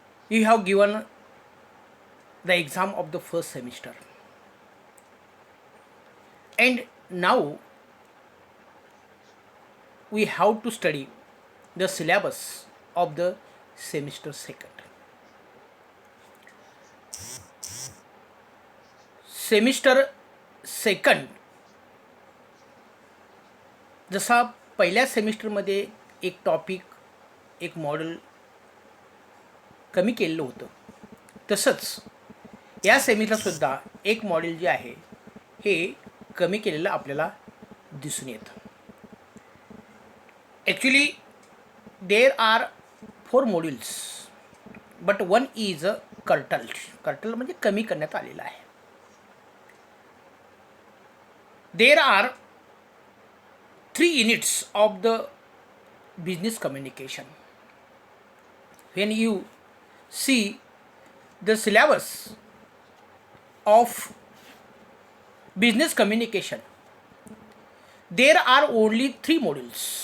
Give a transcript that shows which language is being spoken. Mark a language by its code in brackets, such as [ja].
[en] We have given the exam of the first semester. And now we have to study the syllabus of the semester second. [mr] Semester second जसा पहिल्या सेमिस्टरमध्ये एक topic एक model कमी केलेलं होतं तसंच या सेमिस्टरसुद्धा एक मॉडेल जे आहे हे कमी केलेलं आपल्याला दिसून येतं. [en] actually there are 4 modules but one is curtail [mr] म्हणजे कमी करण्यात आलेलं आहे. [en] There are 3 units of the business communication. When you see the syllabus of business communication, there are only 3 modules.